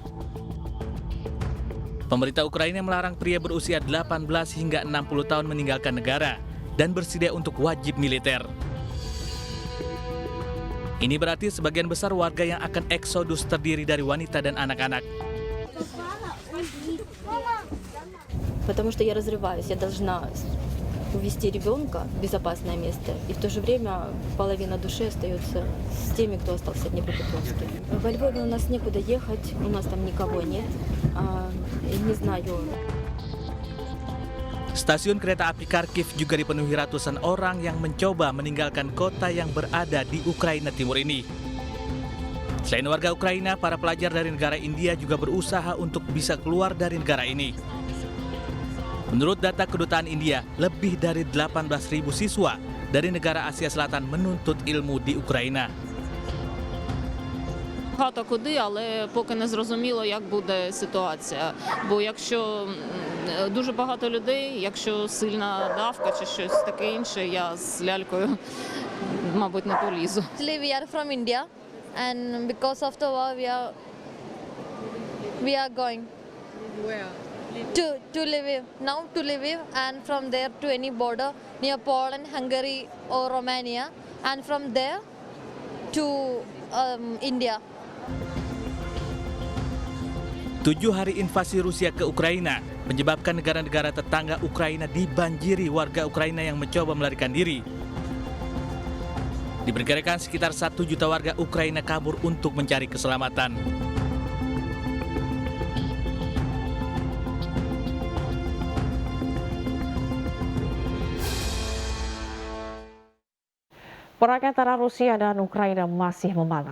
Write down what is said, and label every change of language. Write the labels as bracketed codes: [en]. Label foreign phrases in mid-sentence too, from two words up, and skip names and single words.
[id] Pemerintah Ukraina melarang pria berusia 18 hingga 60 tahun meninggalkan negara dan bersedia untuk wajib militer. Ini berarti sebagian besar warga yang akan eksodus terdiri dari wanita dan anak-anak. [ru] Потому что я разрываюсь, я должна увезти ребенка в безопасное место, и в то же время половина души остается с теми, кто остался в Днепропетровске. Во Львове у нас некуда ехать, у нас там никого нет, не знаю. [id] Stasiun kereta api Kharkiv juga dipenuhi ratusan orang yang mencoba meninggalkan kota yang berada di Ukraina Timur ini. Selain warga Ukraina, para pelajar dari negara India juga berusaha untuk bisa keluar dari negara ini. Menurut data Kedutaan India, lebih dari 18.000 siswa dari negara Asia Selatan menuntut ilmu di Україна. [uk] Багато куди, але поки не зрозуміло, як буде ситуація. Бо якщо дуже багато людей, якщо сильна давка чи щось таке інше, я з лялькою, мабуть, не полізу. [en] We are from India, and because of the war, we are going. Where? To Lviv, now to Lviv, and from there to any border near Poland, Hungary or Romania, and from there to India. [id] 7 hari invasi Rusia ke Ukraina menyebabkan negara-negara tetangga Ukraina dibanjiri warga Ukraina yang mencoba melarikan diri. Diperkirakan sekitar 1 juta warga Ukraina kabur untuk mencari keselamatan. Perang antara Rusia dan Ukraina masih memanas.